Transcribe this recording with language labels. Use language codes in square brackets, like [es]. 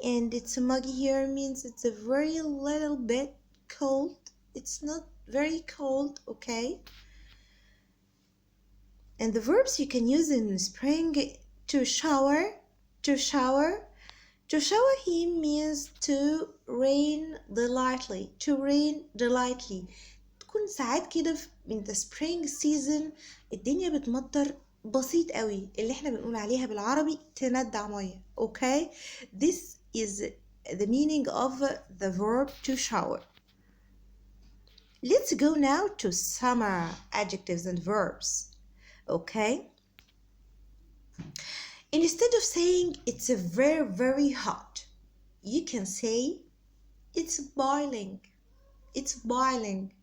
[en] And it's muggy here means it's a very little bit cold. It's not very cold. Okay? And the verbs you can use in spring: to shower. To shower. To shower here means to rain delightfully. To rain delightfully. [ar] تكون ساعات كده [en] in the spring season [ar] الدنيا بتمطر بسيط قوي، اللي احنا بنقول عليها بالعربي تندع مية. [en] Okay? This is the meaning of the verb to shower. Let's go now to summer adjectives and verbs. Okay? Instead of saying it's a very, very hot, you can say it's boiling. It's boiling.